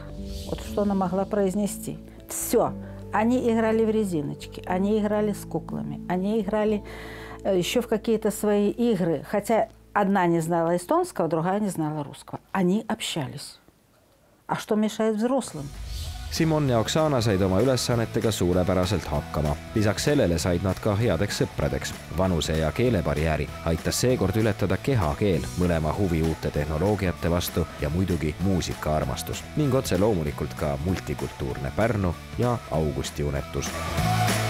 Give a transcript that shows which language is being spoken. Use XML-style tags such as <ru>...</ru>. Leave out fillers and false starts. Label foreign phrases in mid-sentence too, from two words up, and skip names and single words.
<ru>Вот что она могла произнести. Все. Они играли в резиночки, они играли с куклами, они играли еще в какие-то свои игры. Хотя одна не знала эстонского, другая не знала русского. Они общались. А что mешает взрослым?</ru> <et>Simon ja Oksana said oma ülesannetega suurepäraselt hakkama. Lisaks sellele said nad ka headeks sõpradeks. Vanuse ja keelebarjääri aitas seekord ületada kehakeel, mõlema huvi uute tehnoloogiate vastu ja muidugi muusikaarmastus. Ning otse loomulikult ka multikultuurne Pärnu ja Augusti unetus.</et>